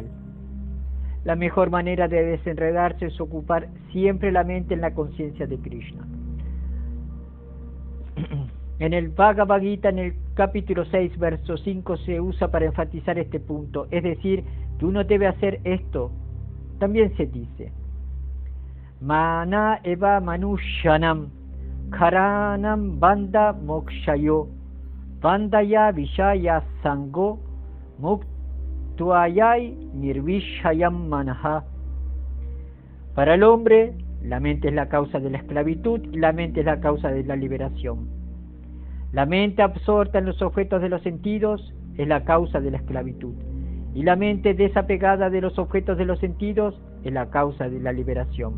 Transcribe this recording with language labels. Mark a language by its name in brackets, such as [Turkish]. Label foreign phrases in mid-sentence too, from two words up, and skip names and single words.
[Spanish] La mejor manera de desenredarse es ocupar siempre la mente en la conciencia de Krishna. En el Bhagavad Gita, en el capítulo 6, verso 5, se usa para enfatizar este punto, es decir, que uno debe hacer esto. También se dice, [Sanskrit] Mana eva manushanam, karanam banda mokshayo, bandaya vishaya sango, muktuayai nirvishayam manaha. [Spanish] Para el hombre, la mente es la causa de la esclavitud y la mente es la causa de la liberación. La mente absorta en los objetos de los sentidos es la causa de la esclavitud, y la mente desapegada de los objetos de los sentidos es la causa de la liberación.